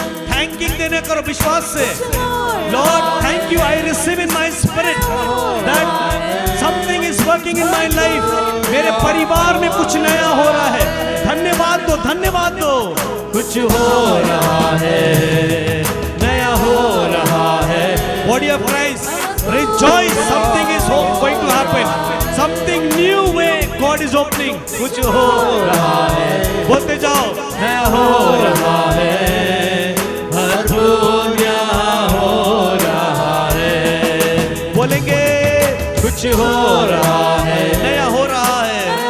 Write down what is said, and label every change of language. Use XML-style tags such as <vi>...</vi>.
<hi>Thanking देने करो विश्वास से।</hi> <en>Lord thank you, I receive in my spirit that something is working in my life.</en> <hi>मेरे परिवार में कुछ नया हो रहा है। धन्यवाद दो, धन्यवाद दो। कुछ हो रहा है, नया हो रहा है।</hi> <en>Body of Christ rejoice, something is going to happen, something new way God is opening।</en> <hi>कुछ हो रहा है, बोलते जाओ नया हो रहा है, अद्भुत यहाँ हो रहा है। बोलेंगे कुछ हो रहा है, नया हो रहा है।</hi>